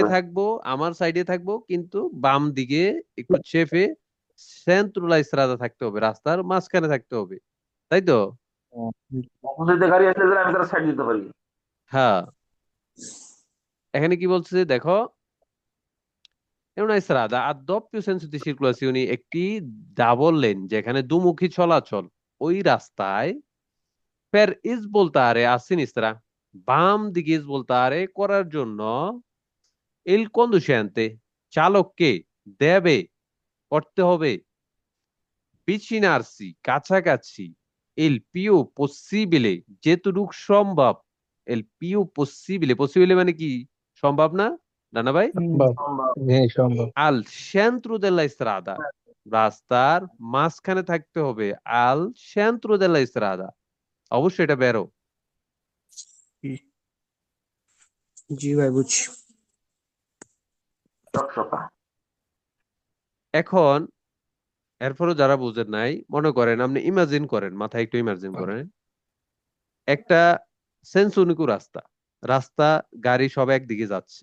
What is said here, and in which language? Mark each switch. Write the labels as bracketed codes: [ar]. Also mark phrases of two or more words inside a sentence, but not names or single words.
[bn] হবে। থাকবো, আমার সাইডে থাকবো, কিন্তু বাম দিকে একটু চেপে [it] centro la strada [bn] থাকতে হবে, রাস্তার মাঝখানে থাকতে হবে, তাই তো? অপোজিটে গাড়ি আসলে যেন আমি তারা সাইড দিতে পারি। হ্যাঁ, এখানে কি বলছে দেখো, [it] è una strada a doppio senso di circolazione, [bn] একটি ডাবল লেন যেখানে দুমুখী চলাচল, ওই রাস্তায় [it] per svoltare a sinistra, [bn] বাম দিকে svoltare করার জন্য [it] il conducente, [bn] চালককে দেবে, করতে হবে, [it] avvicinarsi, কাছাকাছি, il più possibile, [bn] যেটুকু সম্ভব, [it] il più possibile, possibile [bn] মানে কি, সম্ভব না নানা ভাই? সম্ভব। হ্যাঁ, সম্ভব। [it] al centro della strada, [bn] রাস্তার মাঝখানে থাকতে হবে, [it] al centro della strada, [bn] অবশ্যই এটা বেরো। জি ভাই বুঝছি। চকচকা। এখন এরপরও যারা বুঝেন নাই, মনে করেন আপনি ইমাজিন করেন, মাথায় একটু ইমাজিন করেন, একটা সেন্সুনিকু রাস্তা, রাস্তা গাড়ি সব একদিকে যাচ্ছে,